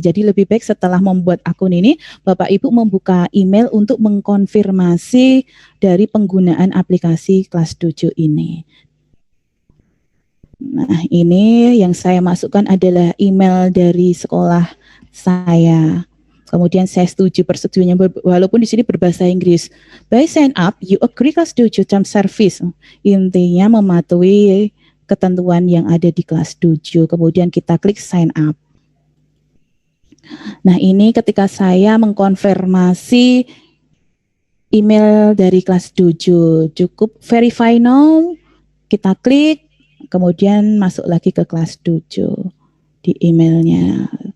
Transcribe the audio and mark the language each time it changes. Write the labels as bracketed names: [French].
[Indonesian] Jadi lebih baik setelah membuat akun ini, Bapak Ibu membuka email untuk mengkonfirmasi dari penggunaan aplikasi kelas dojo ini. Nah, ini yang saya masukkan adalah email dari sekolah saya. Kemudian saya setuju persetujuannya walaupun di sini berbahasa Inggris. [English] By sign up, you agree kelas dojo term service. [Indonesian] Intinya mematuhi ketentuan yang ada di kelas dojo. Kemudian kita klik sign up. Nah, ini ketika saya mengkonfirmasi email dari kelas dojo, cukup verify now, kita klik, kemudian masuk lagi ke kelas dojo di emailnya.